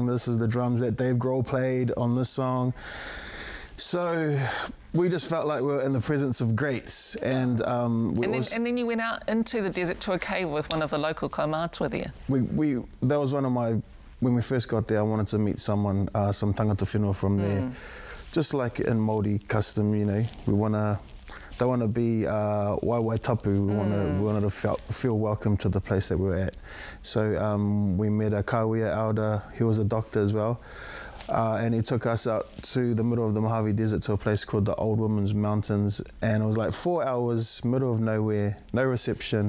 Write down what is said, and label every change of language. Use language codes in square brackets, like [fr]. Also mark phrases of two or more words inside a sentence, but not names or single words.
[en] This is the drums that Dave Grohl played on this song. So we just felt like we were in the presence of greats, and then you went out into the desert to a cave with one of the local kaumātua there. That was one of my. When we first got there, I wanted to meet someone, some [mi] tangata whenua [en] from there. Just like in Māori custom, you know, they want to be [mi] waiwai tapu. [en] We wanted to feel welcome to the place that we were at. So we met a kawea elder. He was a doctor as well. And he took us out to the middle of the Mojave Desert to a place called the Old Women's Mountains. And it was like 4 hours, middle of nowhere, no reception.